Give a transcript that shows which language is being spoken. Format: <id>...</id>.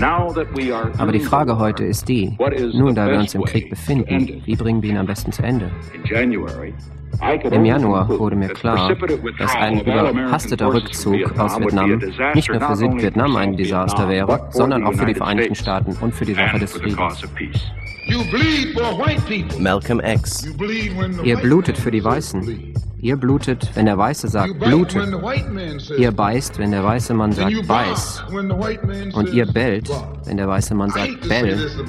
<de>Aber die Frage heute ist die, nun, da wir uns im Krieg befinden, wie bringen wir ihn am besten zu Ende? Im Januar wurde mir klar, dass ein überhasteter Rückzug aus Vietnam nicht nur für Südvietnam ein Desaster wäre, sondern auch für die Vereinigten Staaten und für die Sache des Friedens.</de> <en>You bleed for white people. Malcolm X.</en> <de>Ihr blutet für die Weißen. Ihr blutet, wenn der Weiße sagt, blute. Ihr beißt, wenn der weiße Mann sagt, beiß. Und ihr bellt, wenn der weiße Mann sagt, bell.</de>